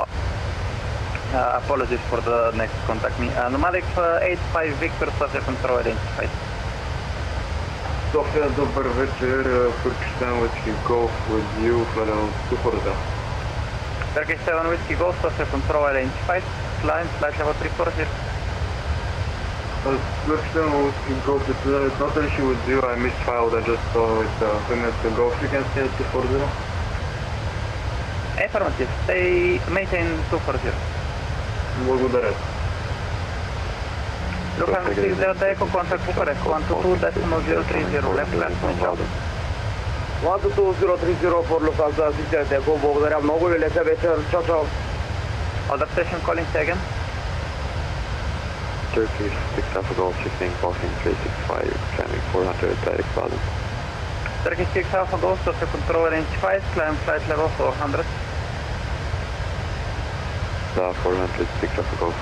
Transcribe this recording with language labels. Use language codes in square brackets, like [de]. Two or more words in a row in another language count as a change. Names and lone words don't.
[en] Apologies for the next contact me. Nomadic 85 Victor, Sofia Control identified. Sofia, [bg] добър вечер. [en] Turkish Whiskey Golf with you for 240. Turkish 7 Whiskey Golf, Sofia Control identified. Climb flight level 340. Turkish Whiskey Golf, it's not an issue with you. I misfiled. I just saw it 2 minutes ago. If you can stay at 240. Affirmative. Stay, maintain 240. [bg] Благодаря. [en] Lufthansa 6 Delta Echo, contact Bucharest, 122.030 left, left, control. 122.030 for Lufthansa 6 Delta Echo, [bg] благодаря много и лека вечер, чао, чао. [en] Other station calling second. Turkish 6 Alpha Golf 16, Boston 365, climbing 400, direct balance. Turkish 6 Alpha Golf, Sofia Control identified, climb flight level 400. 400, 6 Alpha Golf.